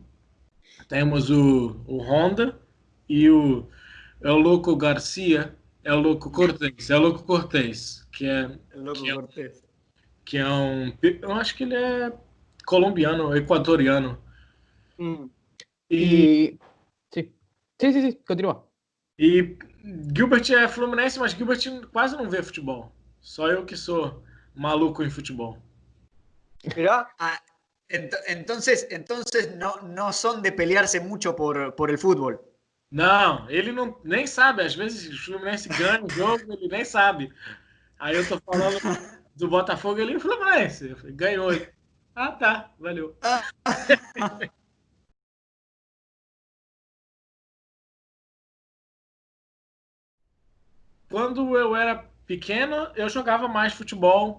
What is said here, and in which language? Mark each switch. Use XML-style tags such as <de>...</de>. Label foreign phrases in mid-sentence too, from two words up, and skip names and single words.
<pt>Temos o Honda e o Louco Garcia, é o Louco Cortez, que é</pt> <es>El loco Cortés.</es> <pt>eu acho que ele é colombiano, equatoriano. Mm. E,</pt> <es>Sí. Sí, continúa.</es> <pt>e Gilbert é fluminense, mas Gilbert quase não vê futebol. Só eu que sou maluco em futebol.</pt> <es>Mirá, Ah, entonces no son de pelearse mucho por el fútbol.</es> <pt>Não, ele nem sabe. Às vezes o Fluminense ganha o jogo, ele nem sabe. Aí eu tô falando do Botafogo, ele Fluminense. Eu falei, ganhou. Ah, tá, valeu. Quando eu era pequeno, eu jogava mais futebol.</pt>